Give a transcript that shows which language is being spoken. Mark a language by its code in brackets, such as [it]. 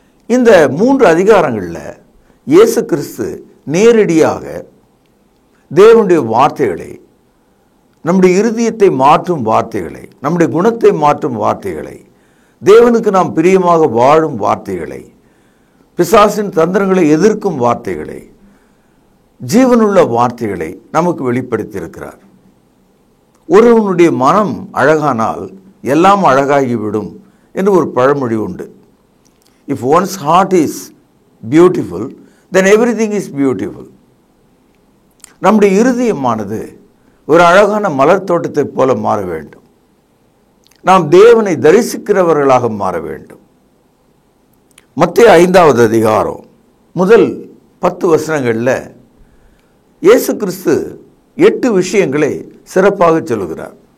[ta] இந்த 3 அதிகாரங்களில் இயேசு கிறிஸ்து நேரடியாக தேவனுடைய வார்த்தைகளை, நம்முடைய இருதயத்தை மாற்றும் வார்த்தைகளை, நம்முடைய குணத்தை மாற்றும் வார்த்தைகளை, தேவனுக்கு நாம் பிரியமாக வாழும் வார்த்தைகளை, பிசாசின் தந்திரங்களை எதிர்க்கும் வார்த்தைகளை, ஜீவனுள்ள வார்த்தைகளை நமக்கு வெளிப்படுத்தியிருக்கிறார். ஒருவனுடைய மனம் அழகானால் எல்லாம் அழகாகிவிடும் என்று ஒரு பழமொழி உண்டு. [en] If one's heart is beautiful, then everything is beautiful. [ta] நம்முடைய இருதயமானது ஒரு அழகான மலர் தோட்டத்தை போல மாற வேண்டும். நாம் தேவனை தரிசிக்கிறவர்களாக மாற வேண்டும். மத்தேயு 5வது அதிகாரம் முதல் 10 வசனங்களில் இயேசு கிறிஸ்து 8 விஷயங்களை சிறப்பாக சொல்லுகிறார்.